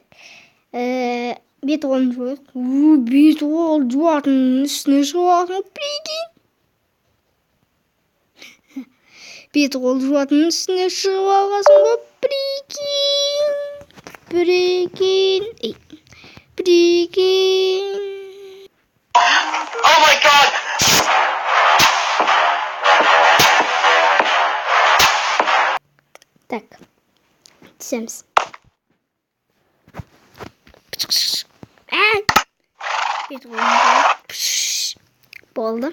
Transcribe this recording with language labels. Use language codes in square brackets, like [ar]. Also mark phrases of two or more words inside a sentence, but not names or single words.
[kk] Бет қолын жуайық. Бет қол жуатын үстіне шығасың. [ru] Прикинь. [kk] Бет қол жуатын үстіне шығып алғасың ғой. [ru] Прикинь. [en] Oh my god! [ru] Так. [kk] Түсеміз. Бет қолын болды.